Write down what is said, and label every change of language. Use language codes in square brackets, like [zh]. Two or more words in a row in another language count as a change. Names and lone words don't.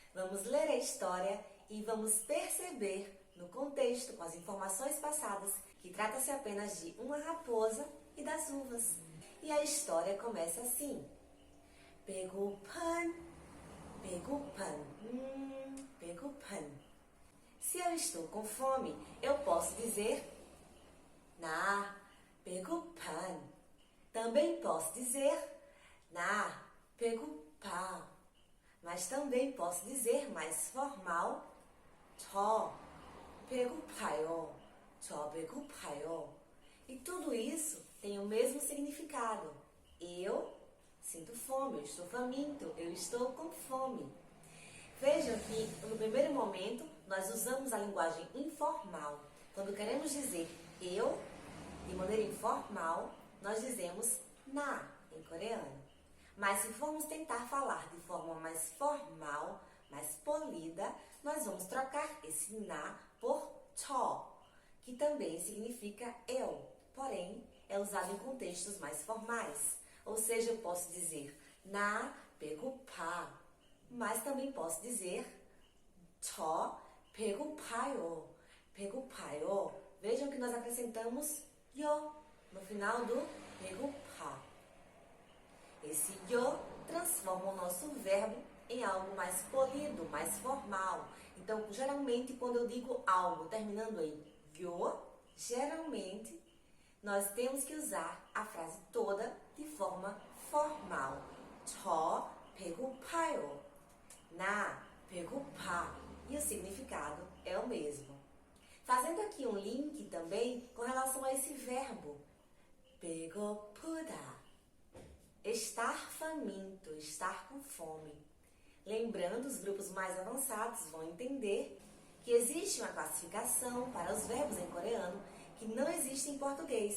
[pt] Vamos ler a história e vamos perceber no contexto, com as informações passadas, que trata-se apenas de uma raposa e das uvas. E a história começa assim. [ko] 배고픈, 배고픈, 배고픈. [pt] Se eu estou com fome, eu posso dizer [ko] 나 배고픈. [pt] Também posso dizer [ko] 나 배고파. [pt] Mas também posso dizer mais formal [ko] 저 배고파요. 저 배고파요. [pt] E tudo isso tem o mesmo significado. Eu sinto fome, eu estou faminto, eu estou com fome. Vejam que no primeiro momento nós usamos a linguagem informal. Quando queremos dizer eu, de maneira informal, nós dizemos na, em coreano. Mas se formos tentar falar de forma mais formal, mais polida, nós vamos trocar esse na por cho, que também significa eu, porém é usado em contextos mais formais. Ou seja, eu posso dizer [ko] 나 배고파, [pt] mas também posso dizer [ko] 저 배고파요. 배고파요. [pt] Vejam que nós acrescentamos yo no final do 배고파. Esse yo transforma o nosso verbo em algo mais polido, mais formal. Então, geralmente, quando eu digo algo terminando em yo, geralmente nós temos que usar a frase toda de forma formal. [ko] 저 배고파요. 나 배고파. [pt] E o significado é o mesmo. Fazendo aqui um link também com relação a esse verbo. [ko] 배고프다. [pt] Estar faminto, estar com fome. Lembrando, os grupos mais avançados vão entender que existe uma classificação para os verbos em coreano que não existe em português.